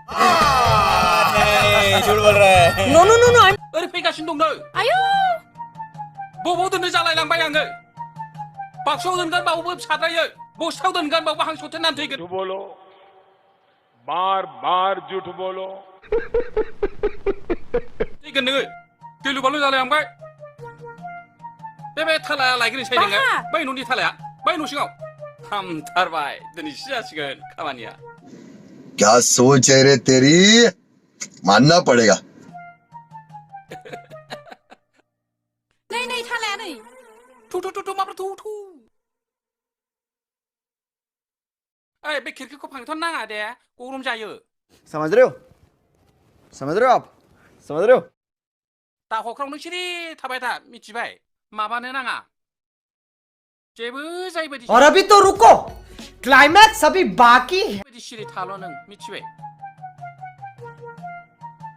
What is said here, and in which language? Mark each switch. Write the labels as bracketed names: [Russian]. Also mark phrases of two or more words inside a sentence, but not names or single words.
[Hindi] झूठ बोल रहा है। [English] no no no no. [Bodo] ओरै फैगासिनो दंनो। आयौ बबाव दोननो जालायलांबाय आङो। बाक्सायाव दोनगोन बावबो फिसाद्रायो, बस्थायाव दोनगोन बावबो हांसुथेनानै थैगोन। [Hindi] झूठ बोलो, बार बार झूठ बोलो। [Bodo] थैगोन नोङो, गिलु बालु जालायलांबाय। बे थालाया लायग्रोनोसै नोङो। बै न'नि थालाया, बै न' सिङाव। हामथारबाय, दिनैसो जासिगोन खामानिया। [Hindi] क्या सोच है रे तेरी, मानना पड़ेगा। [Bodo] नै थालाया नै। थु माब्रा थु। ओइ बे खिरखिखौ फांथ'नो नाङा दे, गरम जायो। [Hindi] समझ रहे हो, समझ रहे हो आप, समझ रहे हो? [Bodo] दा हख्रावनो सिरि थाबाय था, मिथिबाय? माबानो नाङा। जेबो जायै बायदि। [Hindi] और अभी तो रुको, क्लाइमैक्स अभी बाकी है। [Bodo] सिरि थाल' नों, मिथिबाय?